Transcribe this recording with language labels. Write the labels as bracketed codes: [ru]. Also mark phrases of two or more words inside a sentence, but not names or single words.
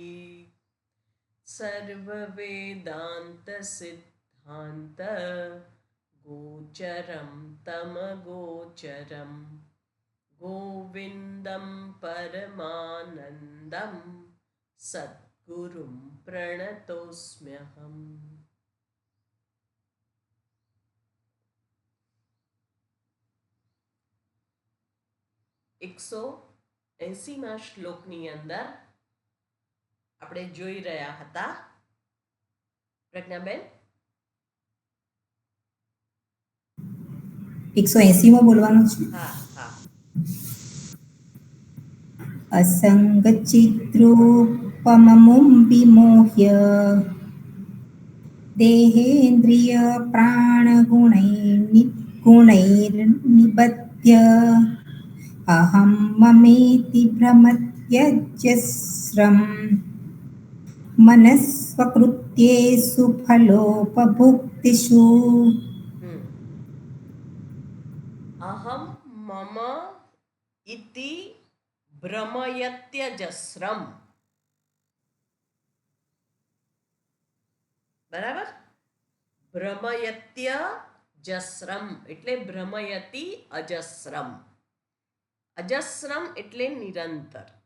[sa] सर्ववेदान्तसिद्धान्त गोचरं तमगोचरं गोविन्दं परमानन्दं सद्गुरुं प्रणतोऽस्म्यहम्। [gu] 180માં શ્લોકની અંદર આપણે જોઈ રહ્યા હતા પ્રજ્ઞાબેન 180માં બોલવાનું છે. હા હા. [sa] असङ्गचिद्रूपममुं विमोह्य देहेन्द्रिय प्राणगुणैर्निबध्य अहं ममेति भ्रमत्यजस्रं मनस्वकृत्येषु फलोपभुक्तिषु अहम मम इति भ्रमयत्यजस्रम. [gu] બરાબર. [sa] भ्रमयत्य जस्रम એટલે भ्रमयति अजस्रम. [gu] અજસ્રમ એટલે નિરંતર.